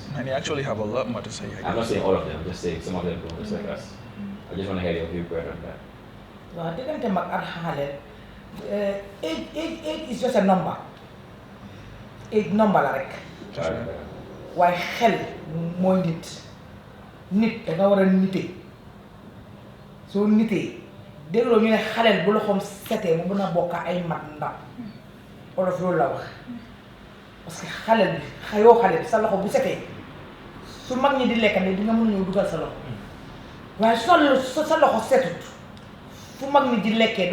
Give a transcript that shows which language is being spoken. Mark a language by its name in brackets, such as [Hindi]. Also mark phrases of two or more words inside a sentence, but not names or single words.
[English] And they actually have a lot more to say. I'm not saying all of them, I'm just saying some of them don't respect us. I just want to hear your viewpoint on that. Well, they can't age is just a number. Age number like. Why hell [Wolof] mooy nit nit da nga war a nite soo nitee dégloo ñu ne xaleel bu loxoom setee mu mën a bokk ay mag ndaw olof loolu la wax [French] parce que [Wolof] xaleel bi xale bi sa loxo bu setee su mag ñi di lekk ne di nga mën a ñëw dugal sa loxo waaye sa loxo setut fu mag ñi di lekkee